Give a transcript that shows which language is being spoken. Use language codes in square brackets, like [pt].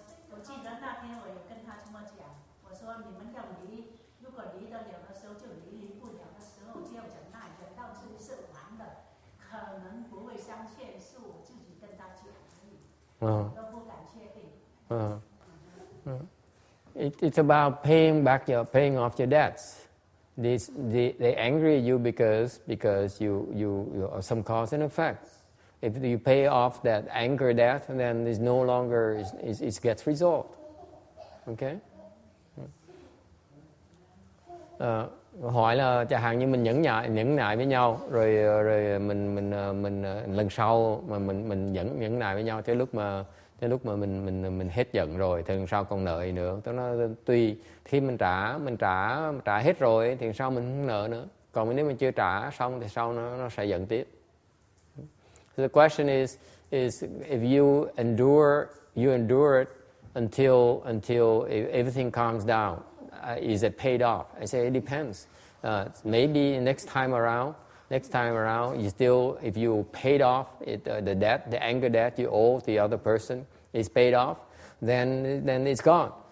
[zh] 我记得那天我也跟他这么讲，我说你们要离，如果离得了的时候就离，离不了的时候就要忍耐，忍到这里是完的，可能不会相欠，是我自己跟他讲而已，我都不敢确定。 [en] It's about paying off your debts. They angry you because you are some cause and effect. If you pay off that anger debt, then it's no longer it gets resolved. Okay? [vi] Hỏi là chẳng hạn như mình nhẫn nại với nhau, rồi mình lần sau mà mình nhẫn nại với nhau tới lúc mà mình hết giận rồi thì lần sau còn nợ gì nữa. Nó tùy khi mình trả hết rồi thì sau mình không nợ nữa. Còn nếu mình chưa trả xong thì sau nó sẽ giận tiếp. [en] So the question is if you endure it until everything calms down. Is it paid off? I say it depends. Maybe next time around, you still, if you paid off the debt, the anger debt you owe the other person is paid off, then it's gone.